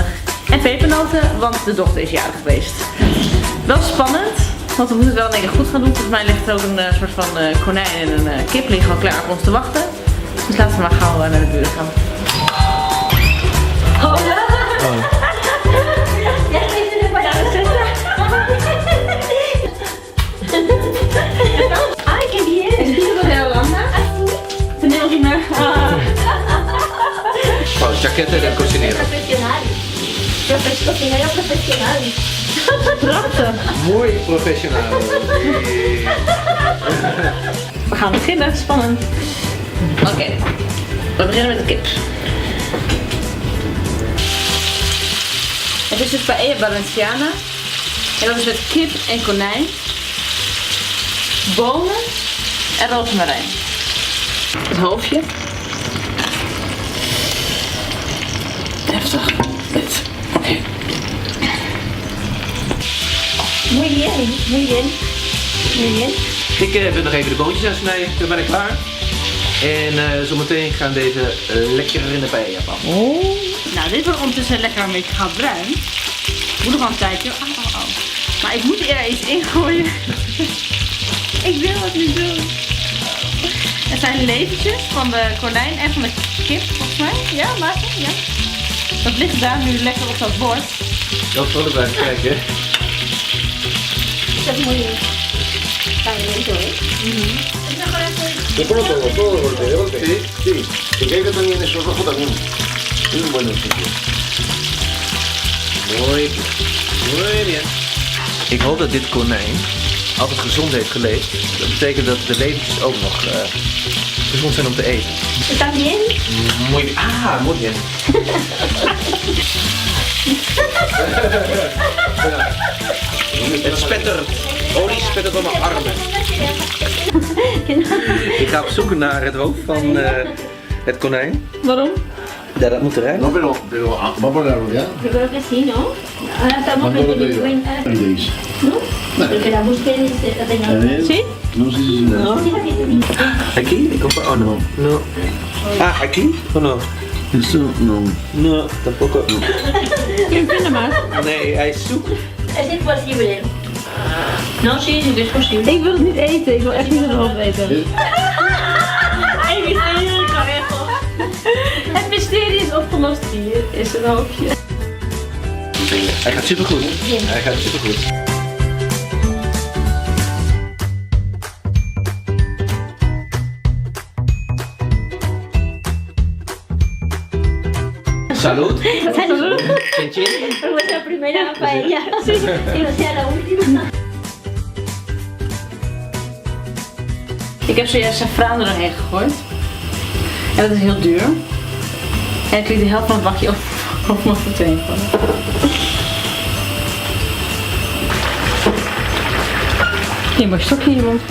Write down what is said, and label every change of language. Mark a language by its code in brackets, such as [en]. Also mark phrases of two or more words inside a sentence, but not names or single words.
[nl] En pepernoten, want de dochter is jarig geweest. Wel spannend, want we moeten het wel in één keer goed gaan doen. Volgens mij ligt er ook een soort van konijn en een kip liggen al klaar op ons te wachten. Dus laten we maar gauw naar de buren gaan. [es] Hola! Oh. [nl] Ja, even er bij jou zitten. [es] Ay, qué bien. ¿Estilo de Holanda? Tenemos una... Oh, chaqueta de cocinero. Profesional. Cocinero profesional. [nl] Prachtig. Mooi professioneel. We gaan beginnen, spannend. Oké, we beginnen met de kip. Het is de paella Valenciana. En dat is met kip en konijn, bonen en rozemarijn. Het hoofdje. Heftig. Dit. Oké. [es] Muy bien, muy bien. Muy bien. [nl] Ik wil nog even de boontjes aansnijden, dan ben ik klaar. En zometeen gaan deze lekker in de paella passen. Oh. Nou, dit wordt ondertussen lekker een beetje goud bruin. Moet nog wel een tijdje. Maar ik moet er iets ingooien. Ik wil het niet doen. Het zijn leventjes van de konijn en van de kip, volgens mij. Ja, maar ja. Dat ligt daar nu lekker op dat bord. Dat zal er blijven kijken. [es] Eso es muy lento, ¿eh? Te pongo todo de golpe, de golpe. Sí, sí. Que caiga también eso rojo también. Es un buen sitio. [nl] Mooi. Mooi bien. Ik hoop dat dit konijn altijd gezond heeft geleefd. Dat betekent dat de leventjes ook nog gezond zijn om te eten. [es] ¿Estás bien? Muy bien. Ah, muy bien. [nl] Het spettert. Olie spettert op mijn armen. Ik ga op zoek naar het hoofd van het konijn. Waarom? Ja, dat moet eruit. [es] No, pero vamos a ponerlo ya. Yo creo que sí, ¿no? Ahora estamos Cuando lo teniendo en diga. cuenta. Ahí dice. ¿No? Porque la búsqueda la A tengamos. ver. ¿Sí? No, sí, sí, sí. No. Aquí? [nl] Ik hoop... [es] Oh, no. No. Ah, aquí? Oh, no. Esto no. No, tampoco. [nl] Je vindt hem maar. Nee, hij is zoek. Es imposible. No, sí, sí que es posible. Ik wil het niet eten. Ik wil echt niet het hoofd eten. Het mysterie is opgelost. Hier is een hoofdje. Hij gaat supergoed. Hij gaat supergoed. [es] Salud. Chin chin. Nuestra primera paella. Sí. Que no sea la última. [nl] Ik heb zojuist saffraan er doorheen gegooid. En dat is heel duur. En ik liet de helft van het bakje op mijn voeten heen vallen. Je hebt een stokje in je mond.